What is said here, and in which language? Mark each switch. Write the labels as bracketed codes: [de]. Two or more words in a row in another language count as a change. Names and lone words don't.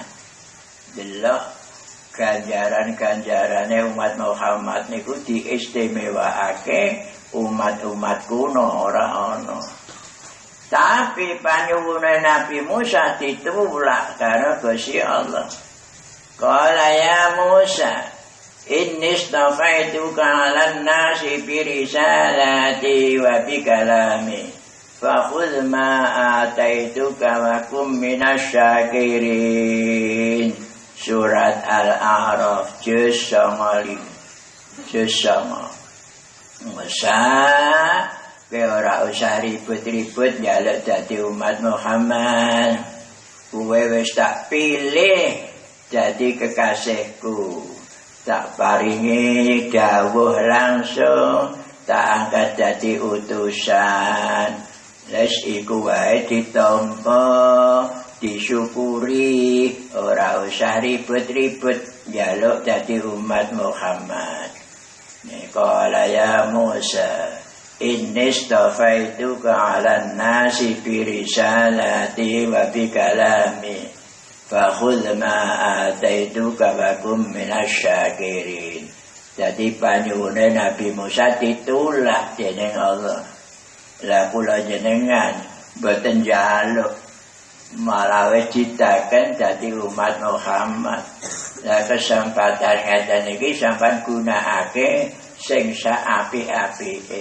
[jv] Delok ganjaran-ganjarane umat Muhammad niku diistimewaake umat-umat kuno ora ana. Tapi panyuwune Nabi Musa ditulak karo Gusti Allah. [ar] قال يا موسى إني اصطفيتك على الناس برسالاتي وبكلامي. فخذ ما آتيتك وكن من الشاكرين. [jv] Surat Al-A'raf juz 9. Musa kowe ora usah ribut-ribut njaluk dadi umat Muhammad. Kowe wis tak pilih dadi kekasihku. Tak paringi dawuh langsung, tak angkat dadi utusan. Les iku wae ditampa, disyukuri, ora usah ribut-ribut njaluk dadi umat Muhammad. [ar] قال يا موسى إني اصطفيتك على الناس برسالاتي وبكلامي فخذ ما آتيتك وكن من الشاكرين. [jv] Jadi panyuwune Nabi Musa ditulak dening Allah. Lah kula jenengan boten njaluk malah wis ditaken dadi umat Muhammad. Lah kesempatan ngeten iki sampean gunakake sing saapik-apike.